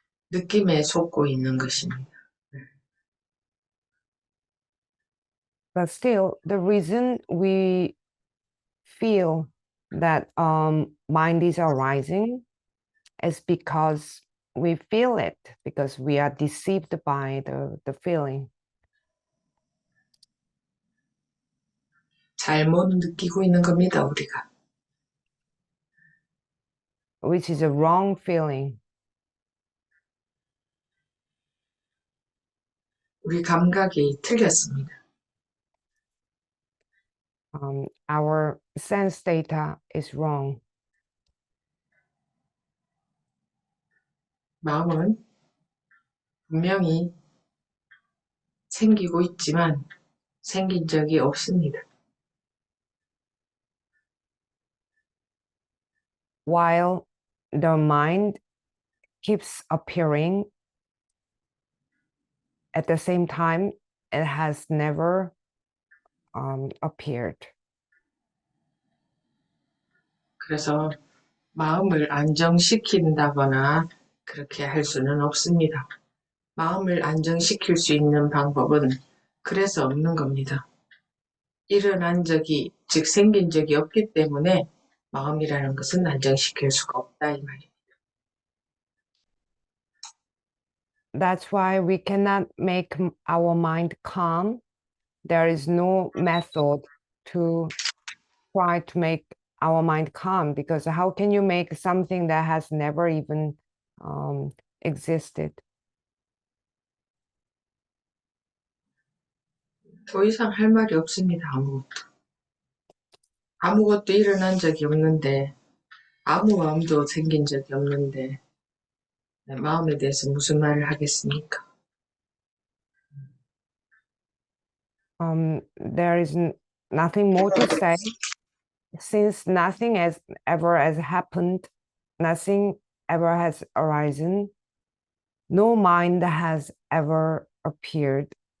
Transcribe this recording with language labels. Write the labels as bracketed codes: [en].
[ko] 느낌에 속고 있는 것입니다. [en] But still, the reason we feel that mind is arising is because we feel it, because we are deceived by the feeling. [ko] 잘못 느끼고 있는 겁니다, 우리가. [en] Which is a wrong feeling. [ko] 우리 감각이 틀렸습니다. [en] Our sense data is wrong. [ko] 마음은 분명히 생기고 있지만 생긴 적이 없습니다. [en] While the mind keeps appearing, at the same time, it has never appeared. [ko] 그래서 마음을 안정시킨다거나 그렇게 할 수는 없습니다. 마음을 안정시킬 수 있는 방법은 그래서 없는 겁니다. 일어난 적이, 즉 생긴 적이 없기 때문에 마음이라는 것은 안정시킬 수가 없다 이 말입니다. [en] That's why we cannot make our mind calm. There is no method to try to make our mind calm, because how can you make something that has never even existed? [ko] 더 이상 할 말이 없습니다. 아무것도 일어난 적이 없는데 아무 마음도 생긴 적이 없는데 마음에 대해서 무슨 말을 하겠습니까? [en] There is nothing more to say. Since nothing has ever has happened, nothing ever has arisen, no mind has ever appeared.